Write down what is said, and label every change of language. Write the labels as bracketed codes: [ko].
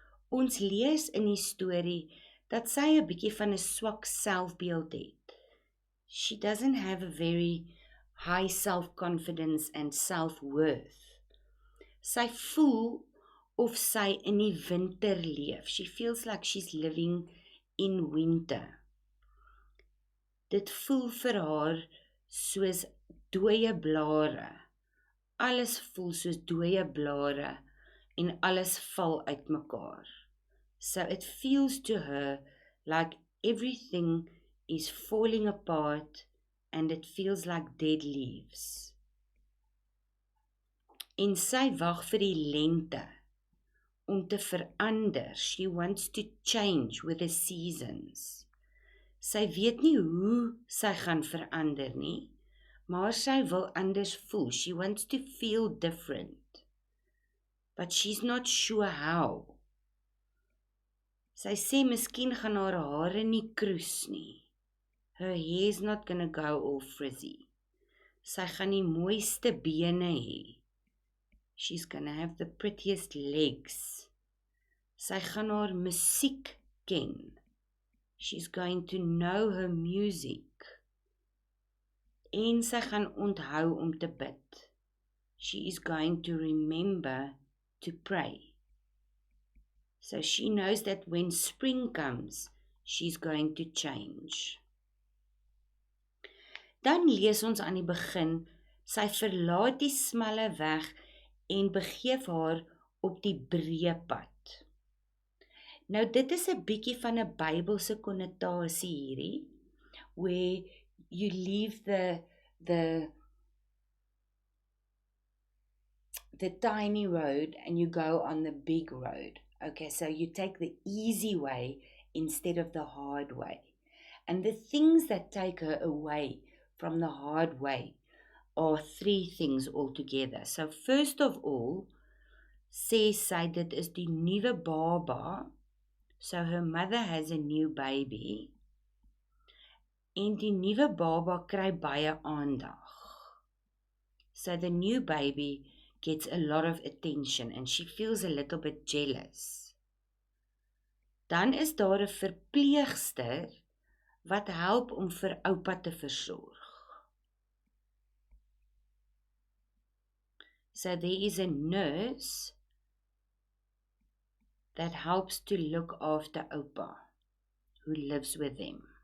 [af] Ons lees in die storie dat sy 'n bietjie van 'n swak selfbeeld het. [en] She doesn't have a very high self-confidence and self-worth. [af] Sy voel of sy in die winter leef. [en] She feels like she's living in winter. [af] Dit voel vir haar soos dooie blare. Alles voel soos dooie blare en alles val uitmekaar. [en] So it feels to her like everything is falling apart and it feels like dead leaves. [af] En sy wag vir die lente om te verander. [en] She wants to change with the seasons. [af] Sy weet nie hoe sy gaan verander nie, maar sy wil anders voel. [en] She wants to feel different. But she's not sure how. [af] Sy sê miskien gaan haar hare nie kroes nie. [en] Her hair's not gonna go all frizzy. [af] Sy gaan die mooiste bene hê. [en] She's gonna have the prettiest legs. [af] Sy gaan haar musiek ken. [en] She's going to know her music. [af] En sy gaan onthou om te bid. [en] She is going to remember to pray. So she knows that when spring comes, she's going to change. [af] Dan lees ons aan die begin, sy verlaat die smalle weg en begeef haar op die breë pad. Nou dit is 'n bietjie van 'n Bybelse konnotasie hierdie, [en] where you leave the tiny road and you go on the big road. Okay, so you take the easy way instead of the hard way. And the things that take her away from the hard way are 3 things altogether. So first of all, [af] sê sy dit is die nuwe baba. [en] So her mother has a new baby. [af] En die nuwe baba kry baie aandag. [en] So the new baby gets a lot of attention and she feels a little bit jealous. [af] Dan is daar 'n verpleegster wat help om vir oupa te versorg. [en] So there is a nurse that helps to look after oupa, who lives with them.